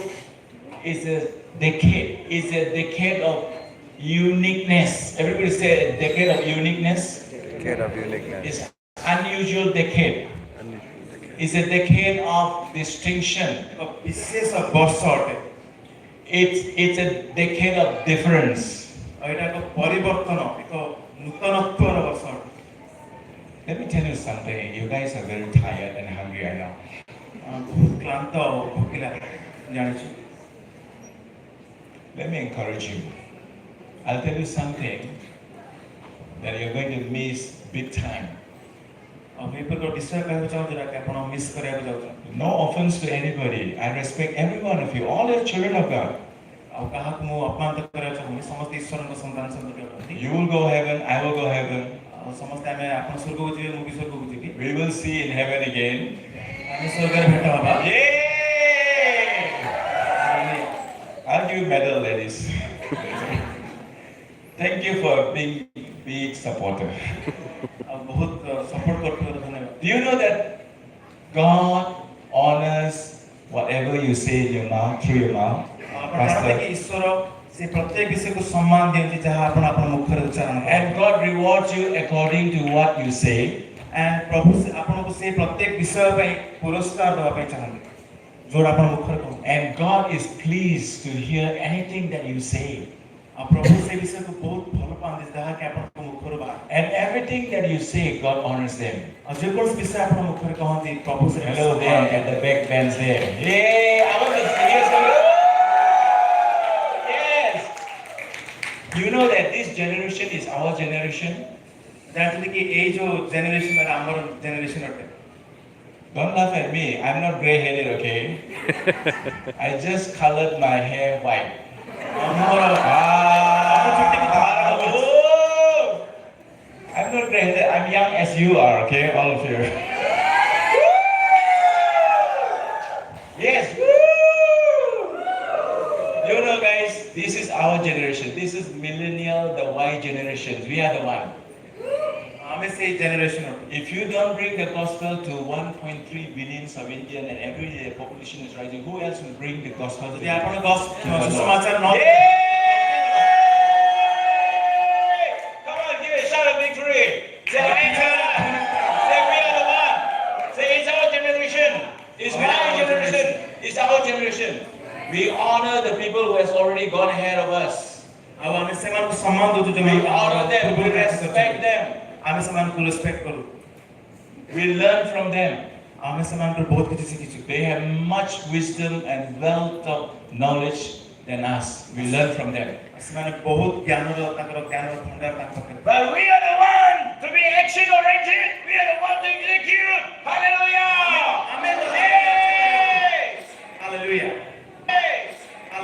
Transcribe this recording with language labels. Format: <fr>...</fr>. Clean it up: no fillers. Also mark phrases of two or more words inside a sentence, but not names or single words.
<en>It's a decade. It's a decade of uniqueness. Everybody say a decade of uniqueness. Decade of uniqueness. It's unusual decade. It's a decade of distinction.</en> <or>ବିଶେଷ ବର୍ଷ ଅଟେ।</or> <en>It's a decade of difference.</en> <or>ଏଇଟା ଏକ ପରିବର୍ତ୍ତନ ଏକ ନୂତନତ୍ୱର ବର୍ଷ ଅଟେ।</or> <en>Let me tell you something. You guys are very tired and hungry, I know.</en> <or>ବହୁତ କ୍ଳାନ୍ତ ଓ ଭୋକିଲା ଜାଣିଛୁ।</or> <en>Let me encourage you. I'll tell you something that you're going to miss big time.</en> <or>ଆଉ ଏପରି ଗୋଟେ ବିଷୟ କହିବାକୁ ଚାହୁଁଛି ଯୋଉଟା କି ଆପଣ ମିସ୍ କରିବାକୁ ଯାଉଛନ୍ତି।</or> <en>No offense to anybody. I respect every one of you. All are children of God.</en> <or>ଆଉ କାହାକୁ ମୁଁ ଅପମାନିତ କରିବାକୁ ଚାହୁଁନି। ସମସ୍ତେ ଈଶ୍ୱରଙ୍କ ସନ୍ତାନ ସନ୍ତତି ଅଟନ୍ତି।</or> <en>You will go heaven. I will go heaven.</en> <or>ଆଉ ସମସ୍ତେ ଆମେ ଆପଣ ସ୍ୱର୍ଗକୁ ଯିବେ ମୁଁ ବି ସ୍ୱର୍ଗକୁ ଯିବି।</or> <en>We will see in heaven again.</en> <or>ଆମେ ସ୍ୱର୍ଗରେ ଭେଟ ହବା।</or> <en>Yay! I'll give you medal, ladies. Thank you for being big supporter.</en> <or>ଆଉ ବହୁତ ସପୋର୍ଟ କରୁଥିବାରୁ ଧନ୍ୟବାଦ।</or> <en>Do you know that God honors whatever you say in your mouth, through your mouth?</en> <or>ଆପଣ ଜାଣନ୍ତି କି ଈଶ୍ୱର ସେ ପ୍ରତ୍ୟେକ ବିଷୟକୁ ସମ୍ମାନ ଦିଅନ୍ତି ଯାହା ଆପଣ ଆପଣ ମୁଖରେ ଉଚ୍ଚାରଣ କରନ୍ତି।</or> <en>And God rewards you according to what you say.</en> <or>and ପ୍ରଭୁ ଆପଣଙ୍କୁ ସେ ପ୍ରତ୍ୟେକ ବିଷୟ ପାଇଁ ପୁରସ୍କାର ଦେବା ପାଇଁ ଚାହାନ୍ତି ଯୋଉଟା ଆପଣ ମୁଖରେ କହନ୍ତି।</or> <en>And God is pleased to hear anything that you say.</en> <or>ଆଉ ପ୍ରଭୁ ସେ ବିଷୟକୁ ବହୁତ ଭଲ ପାଆନ୍ତି ଯାହାକି ଆପଣଙ୍କ ମୁଖରୁ ବାହାରେ।</or> <en>And everything that you say, God honors them.</en> <or>ଆଉ ଯେକୌଣସି ବିଷୟ ଆପଣ ମୁଖରେ କହନ୍ତି ପ୍ରଭୁ ସେ</or> <en>Hello there at the back bench there. Yay! I want to hear some. Yes. You know that this generation is our generation.</en> <or>ଜାଣିଛନ୍ତି କି ଏଇ ଯୋଉ ଜେନେରେସନ ଆମର ଜେନେରେସନ ଅଟେ।</or> <en>Don't laugh at me. I'm not gray-headed, okay? I just colored my hair white.</en> <or>ଆମର</or> <en>I'm not gray-headed. I'm young as you are, okay? All of you. Yes. You know, guys, this is our generation. This is millennial, the Y generation. We are the one.</en> <or>ଆମେ ସେଇ ଜେନେରେସନ ଅଟେ।</or> <en>If you don't bring the gospel to 1.3 billion of Indian and every day the population is rising, who else will bring the gospel to</en> <or>ଯଦି</or> <en>the</en> <or>ଆପଣ ସୁସମାଚାର ନ</or> <en>Yay! Come on, give a shout of victory. Say, say we are the one. Say it's our generation. It's my generation. It's our generation. We honor the people who has already gone ahead of us.</en> <or>ଆଉ ଆମେ ସେମାନଙ୍କୁ ସମ୍ମାନ ଦଉଛୁ</or> <en>We honor them. We respect them.</en> <or>ଆମେ ସେମାନଙ୍କୁ ରେସ୍ପେକ୍ଟ କରୁ।</or> <en>We learn from them.</en> <or>ଆମେ ସେମାନଙ୍କର ବହୁତ କିଛି ଶିଖିଛୁ।</or> <en>They have much wisdom and wealth of knowledge than us. We learn from them.</en> <or>ସେମାନେ ବହୁତ ଜ୍ଞାନର ତାଙ୍କର ଜ୍ଞାନର ଭଣ୍ଡାର ତାଙ୍କ ପାଖରେ।</or> <en>But we are the one to be action oriented. We are the one to execute. Hallelujah! Amen. Yay! Hallelujah. Yay!</en>